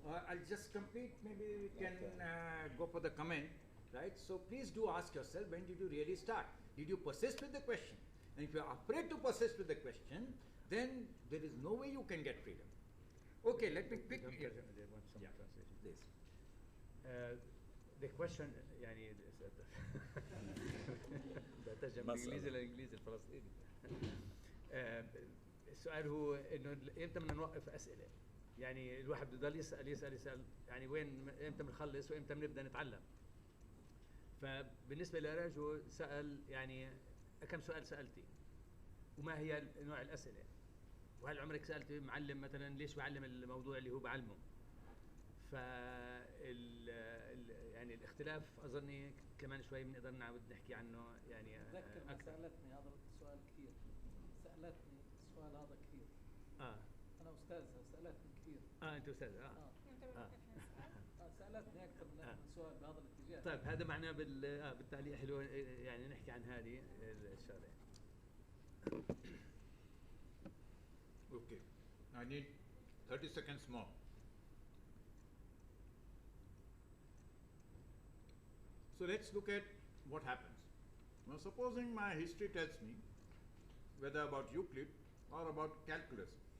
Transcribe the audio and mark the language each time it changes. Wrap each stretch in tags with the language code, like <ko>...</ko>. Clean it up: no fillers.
<en>I'll just complete, maybe we can go for the comment, right? So please do ask yourself, when did you really start? Did you persist with the question? And if you are afraid to persist with the question, then there is no way you can get freedom. Okay, let me pick. They want some Yeah. translation. This. The question</en> <ar>يعني بترجم من الانجليزي للانجليزي الفلسطيني. السؤال هو انه امتى بدنا نوقف اسئله؟ يعني الواحد بده يضل يسال يعني وين امتى بنخلص وامتى بنبدا نتعلم؟ فبالنسبه لراجو سال يعني كم سؤال سالتي؟ وما هي نوع الاسئله؟ وهل عمرك سالت معلم مثلا ليش بعلم الموضوع اللي هو بعلمه؟ يعني الاختلاف اظني كمان شوي بنقدر نعود نحكي عنه يعني اتذكر ما سالتني هذا السؤال كثير. سالتني السؤال هذا كثير. انا استاذها سالتني كثير. انت استاذ سالتني اكثر من سؤال بهذا الاتجاه. طيب هذا معناه بالتالي حلو يعني نحكي عن هذه الشغله.</ar> <en>Okay, I need 30 seconds more. So let's look at what happens. Now supposing my history tells me whether about Euclid or about calculus.</en>